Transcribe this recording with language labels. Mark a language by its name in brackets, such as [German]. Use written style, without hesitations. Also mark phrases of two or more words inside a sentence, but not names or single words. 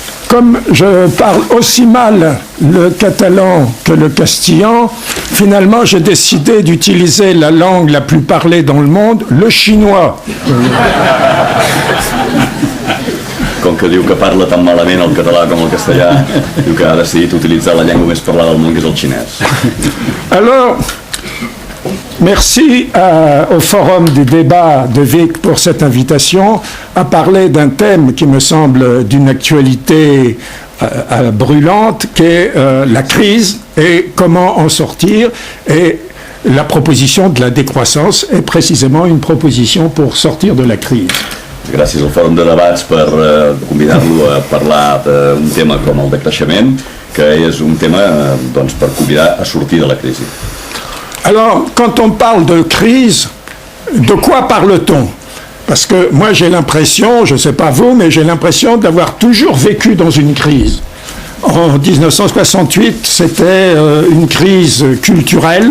[French] comme je parle aussi mal le catalan que le castillan, finalement j'ai décidé d'utiliser la langue la plus parlée dans le monde, le chinois. [Catalan] Com que diu que parla tan malament el català com el castellà, diu que ha decidit utilitzar la llengua més parlada del món, que és el xinès. [French] Alors, merci au Forum du débat de Vic pour cette invitation à parler d'un thème qui me semble d'une actualité brûlante, qui est la crise et comment en sortir. Et la proposition de la décroissance est précisément une proposition pour sortir de la crise. [Catalan] Gràcies al Fòrum de Debats per convidar-lo a parlar d'un tema com el decreixement, que és un tema doncs, per convidar a sortir de la crisi. [French] Alors, quand on parle de crise, de quoi parle-t-on? Parce que moi j'ai l'impression, je ne sais pas vous, mais j'ai l'impression d'avoir toujours vécu dans une crise. En 1968, c'était une crise culturelle.